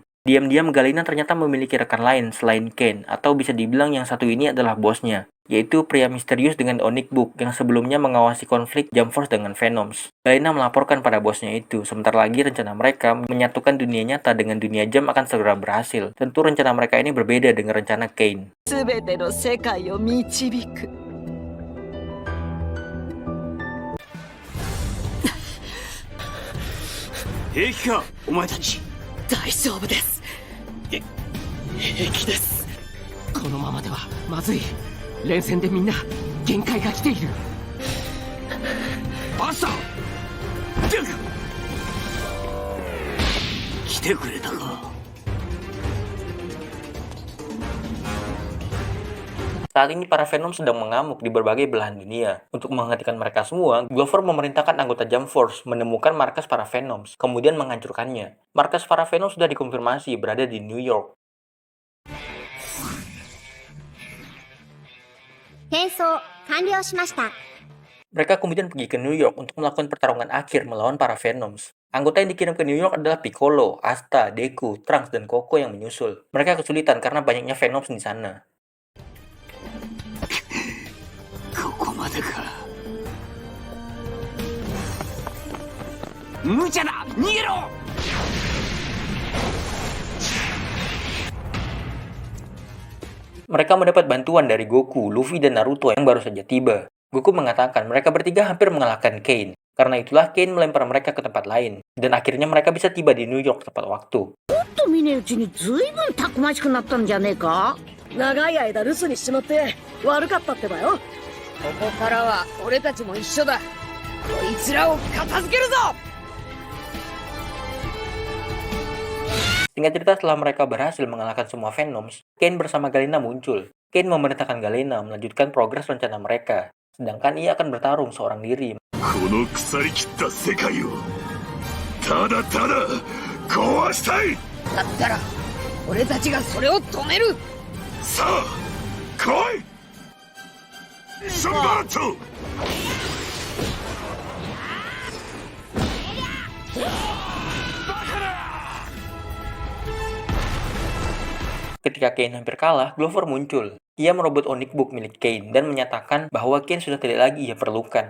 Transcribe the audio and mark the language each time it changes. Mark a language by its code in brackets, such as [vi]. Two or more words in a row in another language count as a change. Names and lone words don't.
[id] Diam-diam Galena ternyata memiliki rekan lain selain Kane, atau bisa dibilang yang satu ini adalah bosnya, yaitu pria misterius dengan Onyx Book yang sebelumnya mengawasi konflik Jump Force dengan Venoms. Galena melaporkan pada bosnya itu, sebentar lagi rencana mereka menyatukan dunia nyata dengan dunia Jump akan segera berhasil. Tentu rencana mereka ini berbeda dengan rencana Kane. [ja] 平気か、お前たち。大丈夫です。平気です。このままではまずい。連戦でみんな限界が来ている。バスター来てくれたか。 [id] Saat ini para Venom sedang mengamuk di berbagai belahan dunia. Untuk menghentikan mereka semua, Glover memerintahkan anggota Jump Force menemukan markas para Venoms, kemudian menghancurkannya. Markas para Venom sudah dikonfirmasi berada di New York. [ja] 転送完了しました。 [id] Mereka kemudian pergi ke New York untuk melakukan pertarungan akhir melawan para Venoms. Anggota yang dikirim ke New York adalah Piccolo, Asta, Deku, Trunks, dan Koko yang menyusul. Mereka kesulitan karena banyaknya Venoms di sana. [ja] ここまでか。無茶だ、逃げろ。 [id] Mereka mendapat bantuan dari Goku, Luffy, dan Naruto yang baru saja tiba. Goku mengatakan mereka bertiga hampir mengalahkan Kane. Karena itulah Kane melempar mereka ke tempat lain. Dan akhirnya mereka bisa tiba di New York tepat waktu. [ja] と見ねえうちにずいぶんたくましくなったんじゃねえか。長い間留守にしちまって悪かったってばよ。ここからは俺たちも一緒だ。こいつらを片付けるぞ。 [id] Singkat cerita, setelah mereka berhasil mengalahkan semua Venoms, Kane bersama Galena muncul. Kane memerintahkan Galena melanjutkan progres rencana mereka, sedangkan ia akan bertarung seorang diri. [ja] この腐りきった世界をただただ壊したい。だったら俺たちがそれを止める。さあ来いシャンバラット。 [id] Ketika Kane hampir kalah, Glover muncul. Ia merebut Onyx Book milik Kane dan menyatakan bahwa Kane sudah tidak lagi ia perlukan.